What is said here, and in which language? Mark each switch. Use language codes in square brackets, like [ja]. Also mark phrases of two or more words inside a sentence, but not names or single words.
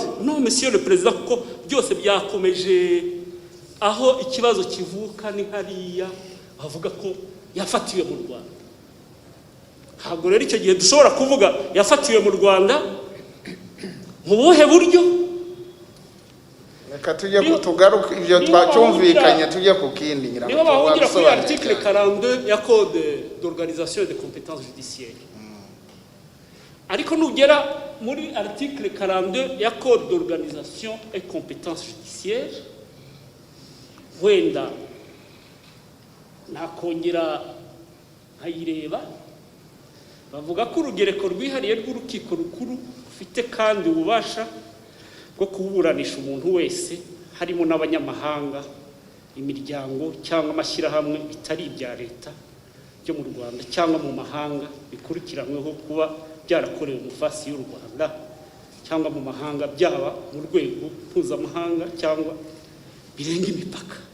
[fr] No Monsieur le Président, [rw] kuko byose byakomeje aho ikibazo kivuka ni hariya bavuga ko yafatiwe mu Rwanda. Ntabwo rero icyo gihe dushobora kuvuga yafatiwe mu Rwanda mu buhe buryo. Reka tujye kutugaruka ibyo twacyumvikanye tujye ku kindi ngira ngo niba bahungira kuri [fr] article 42 ya code d'organisation et de compétences judiciaires. [rw] Ariko nugera muri [fr] article 42 ya code d'organisation et compétences judiciaires, [rw] wenda nakongera nkayireba, bavuga ko urugereko rwihariye rw'urukiko rukuru ufite kandi ububasha bwo kuburanisha umuntu wese harimo n'abanyamahanga, imiryango cyangwa amashyirahamwe bitari ibya leta byo mu Rwanda cyangwa mu mahanga bikurikiranyweho kuba byarakorewe mu fasi y'u Rwanda cyangwa mu mahanga, byaba mu rwego mpuzamahanga cyangwa birenga imipaka.